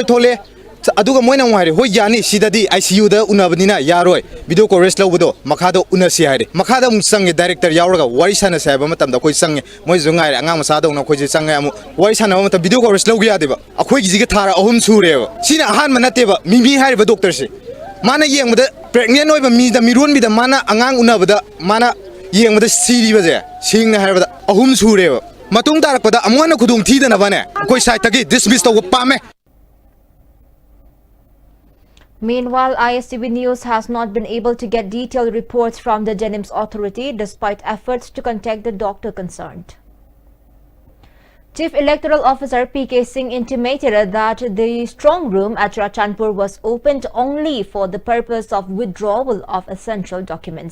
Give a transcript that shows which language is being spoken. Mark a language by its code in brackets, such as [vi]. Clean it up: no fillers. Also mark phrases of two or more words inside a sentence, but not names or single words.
[mni] ꯊꯣꯛꯂꯦ ꯑꯗꯨꯒ ꯃꯣꯏꯅ ꯑꯃꯨꯛ ꯍꯥꯏꯔꯦ ꯍꯣꯏ ꯌꯥꯅꯤ ꯁꯤꯗꯗꯤ ICUꯗ ꯎꯅꯕꯅꯤꯅ ꯌꯥꯔꯣꯏ [en] video coverage [mni] ꯂꯧꯕꯗꯣ ꯃꯈꯥꯗ ꯎꯅꯁꯤ ꯍꯥꯏꯔꯦ ꯃꯈꯥꯗ ꯑꯃꯨꯛ ꯆꯪꯉꯦ ꯗꯥꯏꯔꯦꯛꯇꯔ ꯌꯥꯎꯔꯒ ꯋꯥꯔꯤ ꯁꯥꯟꯅꯁꯤ ꯍꯥꯏꯕ ꯃꯇꯝꯗ ꯑꯩꯈꯣꯏ ꯆꯪꯉꯦ ꯃꯣꯏꯁꯨ ꯉꯥꯏꯔꯦ ꯑꯉꯥꯡ ꯃꯆꯥꯗꯧꯅ ꯑꯩꯈꯣꯏꯁꯦ ꯆꯪꯉꯦ ꯑꯃꯨꯛ ꯋꯥꯔꯤ ꯁꯥꯟꯅꯕ ꯃꯇꯝ [en] video coverage [mni] ꯂꯧꯒꯦ ꯌꯥꯗꯦꯕ ꯑꯩꯈꯣꯏꯒꯤꯁꯤꯒ ꯊꯥꯔ 3 ꯁꯨꯔꯦꯕ ꯁꯤꯅ ꯑꯍꯥꯟꯕ ꯅꯠꯇꯦꯕ ꯃꯤꯃꯤ ꯍꯥꯏꯔꯤꯕ ꯗꯣꯛꯇꯔꯁꯦ ꯃꯥꯅ ꯌꯦꯡꯕꯗ ꯄ꯭ꯔꯦꯒꯅꯦꯟ ꯑꯣꯏꯕ ꯃꯤꯗ ꯃꯤꯔꯣꯟꯕꯤꯗ ꯃꯥꯅ ꯑꯉꯥꯡ ꯎꯅꯕꯗ ꯃꯥꯅ ꯌꯦꯡꯕꯗ ꯁꯤꯔꯤꯕꯁꯦ ꯁꯦꯡꯅ ꯍꯥꯏꯔꯕꯗ 3 ꯁꯨꯔꯦꯕ ꯃꯇꯨꯡ ꯇꯥꯔꯛꯄꯗ ꯑꯃꯨꯛ ꯍꯟꯅ ꯈꯨꯗꯣꯡ ꯊꯤꯗꯅꯕꯅꯦ ꯑꯩꯈꯣꯏ ꯁꯥꯏꯠꯇꯒꯤ ꯗꯤꯁꯃꯤꯁ ꯇꯧꯕ ꯄꯥꯝꯃꯦ. [en] Meanwhile, ISTV News has not been able to get detailed reports from the Jennings Authority despite efforts to contact the doctor concerned. Chief Electoral Officer P.K. Singh intimated that the strong room at Rachanpur was opened only for the purpose of withdrawal of essential documents.